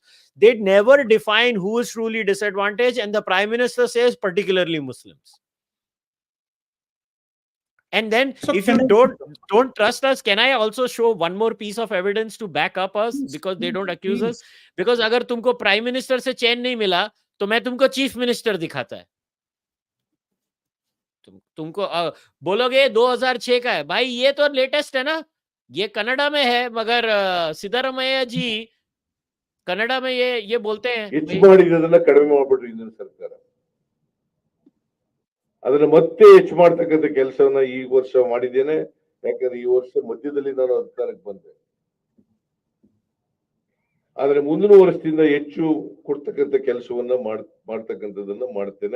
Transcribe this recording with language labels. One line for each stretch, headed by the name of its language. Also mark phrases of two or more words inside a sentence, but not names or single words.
English: They never define who is truly disadvantaged, and the Prime Minister says particularly Muslims. And then if you don't trust us, can I also show one more piece of evidence to back up us, because they don't accuse us?
Hindi: Because अगर तुमको
English: Prime Minister
Hindi: से चैन नहीं मिला तो मैं तुमको
English: Chief Minister
Hindi: दिखाता है. तुमको बोलोगे 2006 का है भाई, ये तो लेटेस्ट है ना, ये कनाडा में है, मगर सिद्धरामಯ್ಯ जी कनाडा में ये बोलते हैं
Kannada: ಕಡಿಮೆ ಮಾಡ್ಬಿಟ್ರು ಇಂದಿನ ಸರ್ಕಾರ. ಅದನ್ನ ಮತ್ತೆ ಹೆಚ್ಚು ಮಾಡ್ತಕ್ಕಂಥ ಕೆಲಸವನ್ನ ಈ ವರ್ಷ ಮಾಡಿದ್ದೇನೆ. ಯಾಕಂದ್ರೆ ಈ ವರ್ಷ ಮಧ್ಯದಲ್ಲಿ ನಾನು ಅಧಿಕಾರಕ್ಕೆ ಬಂದೆ. ಆದ್ರೆ ಮುಂದಿನ ವರ್ಷದಿಂದ ಹೆಚ್ಚು ಕೊಡ್ತಕ್ಕಂಥ ಕೆಲಸವನ್ನ ಮಾಡ್ತಕ್ಕಂಥದನ್ನ ಮಾಡ್ತೇನೆ.